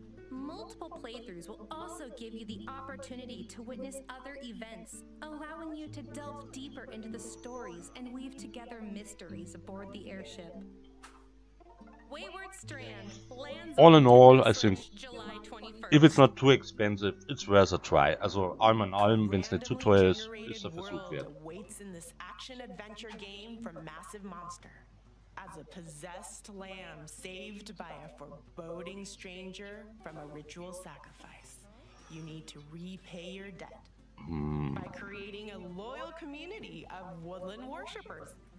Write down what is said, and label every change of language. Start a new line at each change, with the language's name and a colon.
English: Multiple playthroughs will also give you the opportunity to witness other events, allowing you to delve deeper into the stories and weave together mysteries aboard the airship. Wayward Strand lands All in all, I think, July 21st. if it's not too expensive, it's worth a try.
German: Also allem in allem, wenn es nicht zu teuer ist, ist der Versuch wert.
English: Waits in this action-adventure game from Massive Monster. as a possessed lamb saved by a foreboding stranger from a ritual sacrifice. You need to repay your debt by creating a loyal community of woodland worshippers.